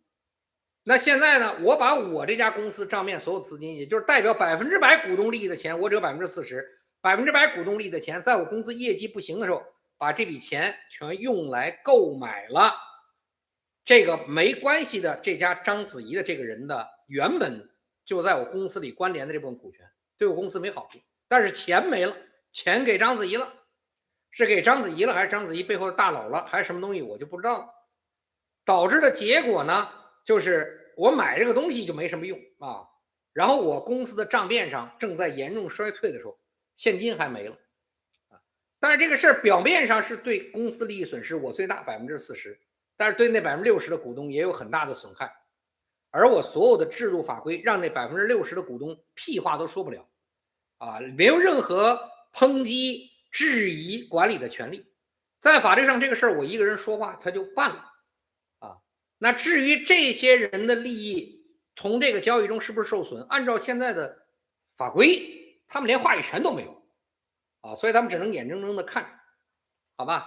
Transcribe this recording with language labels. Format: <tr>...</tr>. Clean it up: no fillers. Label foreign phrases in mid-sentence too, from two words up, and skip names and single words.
<zh>那現在呢，我把我這家公司賬面所有資金，也就是代表100%股東利益的錢，我只有40%，100%股東利益的錢，在我公司業績不行的時候，把這筆錢全用來購買了這個沒關係的這家章子怡的這個人的原本就在我公司裡關聯的這部分股權，對我公司沒好處。但是錢沒了，錢給章子怡了，是給章子怡了，還是章子怡背後的大佬了，還是什麼東西，我就不知道了。導致的結果呢，就是我買這個東西就沒什麼用啊。然後我公司的賬面上正在嚴重衰退的時候，現金還沒了啊。但是這個事兒表面上是對公司利益損失我最大40%，但是對那60%的股東也有很大的損害。而我所有的制度法規讓那60%的股東屁話都說不了。啊，沒有任何抨擊、質疑管理的權利，在法律上這個事兒我一個人說話他就辦了啊。那至於這些人的利益從這個交易中是不是受損，按照現在的法規，他們連話語權都沒有啊，所以他們只能眼睜睜的看，好吧？</zh>